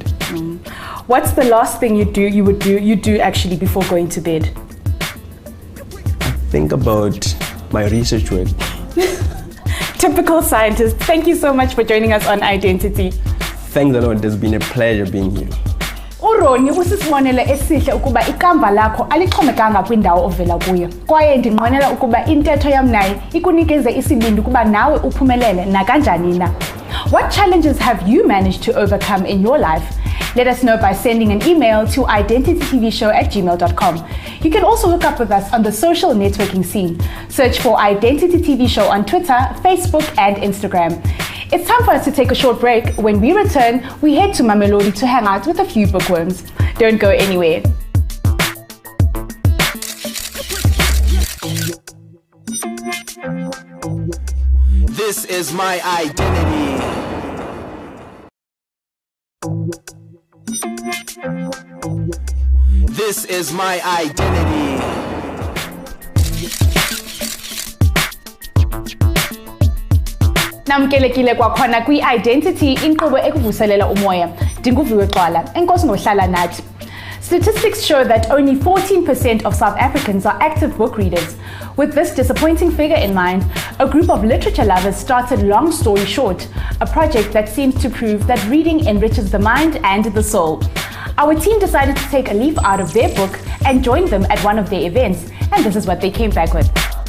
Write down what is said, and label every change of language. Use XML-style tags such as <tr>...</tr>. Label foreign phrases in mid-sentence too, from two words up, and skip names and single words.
<en>What's the last thing you do actually before going to bed? Think about my research work. Typical scientist. Thank you so much for joining us on I-Dentity. Thanks a lot. It has been a pleasure being here.</en> <xh>uRonny usisibonele esihle ukuba ikamva lakho alixhomekanga kwindawo ovela kuyo. Kwaye ndinqwenela ukuba intetho yam naye ikunikeze isibindi ukuba nawe uphumelele nakanjani na.</xh> <en>What challenges have you managed to overcome in your life? Let us know by sending an email to identitytvshow@gmail.com. You can also hook up with us on the social networking scene. Search for I-Dentity TV Show on Twitter, Facebook, and Instagram. It's time for us to take a short break. When we return, we head to Mamelodi to hang out with a few bookworms. Don't go anywhere. This is my identity. This is my identity.</en> <xh>Namkelekile kwakhona kwi-Identity inkqubo ekuvuselela umoya. Ndinguviwe Xwala, enkosi ngohlala nathi.</xh> <en>Statistics show that only 14% of South Africans are active book readers. With this disappointing figure in mind, a group of literature lovers started Long Story Short, a project that seems to prove that reading enriches the mind and the soul. Our team decided to take a leaf out of their book and join them at one of their events, and this is what they came back with.</en>